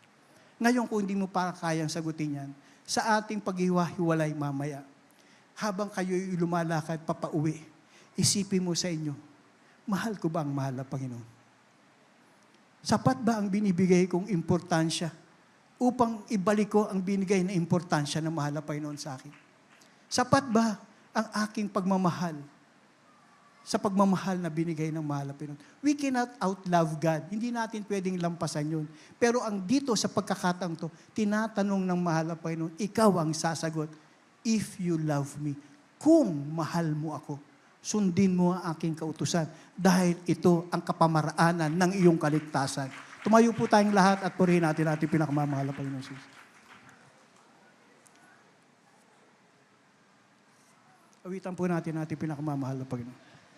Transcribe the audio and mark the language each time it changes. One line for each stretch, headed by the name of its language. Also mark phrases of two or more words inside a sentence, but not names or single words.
Filipino: Ngayon, kung hindi mo pa kayang sagutin yan, sa ating paghiwa-hiwalay mamaya, habang kayo'y lumalakad papauwi, isipin mo sa inyo, mahal ko ba ang mahal na Panginoon? Sapat ba ang binibigay kong importansya upang ibalik ko ang binigay na importansya ng mahal na Panginoon sa akin? Sapat ba ang aking pagmamahal sa pagmamahal na binigay ng mahal na Panginoon?
English: We cannot outlove God.
Filipino: Hindi natin pwedeng lampasan yun. Pero ang dito sa pagkakataong to, tinatanong ng mahal na Panginoon, ikaw ang sasagot,
English: if you love me,
Filipino: kung mahal mo ako, sundin mo ang aking kautusan dahil ito ang kapamaraanan ng iyong kaligtasan. Tumayo po tayong lahat at purihin natin ating pinakamamahal na Panginoon Jesus. Awitan po natin ating pinakamamahal na Panginoon.